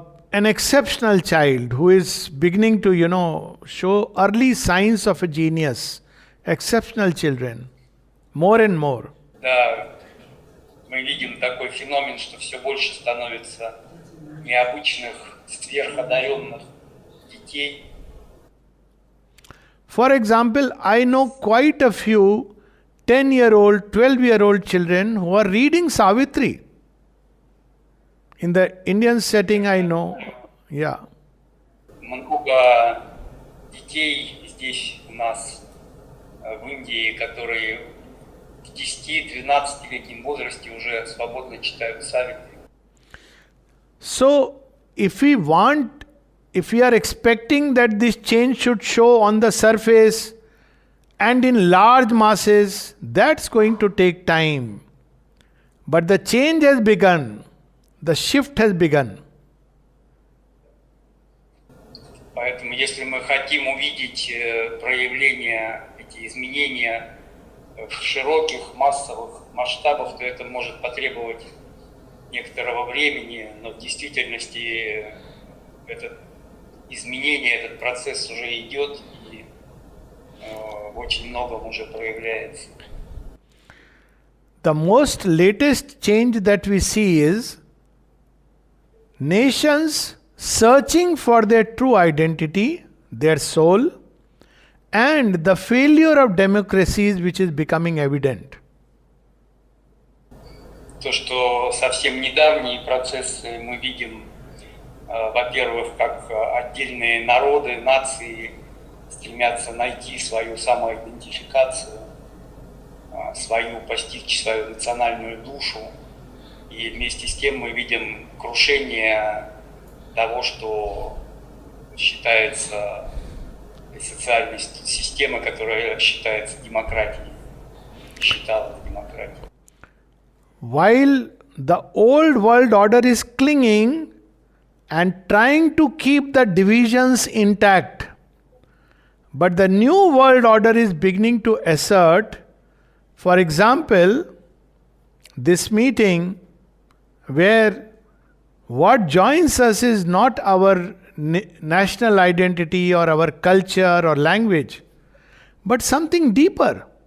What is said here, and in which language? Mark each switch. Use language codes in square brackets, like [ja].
[en] An exceptional child who is beginning to, show early signs of a genius. Exceptional children. More and more. [ru] Да, мы видим такой феномен, что все больше становится необычных, сверходаренных детей. [en] For example, I know quite a few 10-year-old, 12-year-old children who are reading Savitri. In the Indian setting, I know, yeah. [ru] Много детей здесь у нас в Индии, которые в 10-12-летнем возрасте уже свободно читают Савитри. [en] So, if we are expecting that this change should show on the surface and in large masses, that's going to take time. But the change has begun. The shift has begun. [ru] Поэтому, если мы хотим увидеть проявления, эти изменения в широких массовых масштабах, то это может потребовать некоторого времени, но в действительности это изменение, этот процесс уже идет и в очень многом уже проявляется. [en] The most latest change that we see is nations searching for their true identity, their soul, and the failure of democracies which is becoming evident. [ru] То, что совсем недавние процессы мы видим, во-первых, как отдельные народы, нации стремятся найти свою самоидентификацию, постичь свою национальную душу. И вместе с тем мы видим крушение того, что считается социальной системой, которая считается демократией, считалась демократией. [en] While the old world order is clinging and trying to keep the divisions intact, but the new world order is beginning to assert, for example, this meeting where what joins us is not our national identity or our culture or language, but something deeper.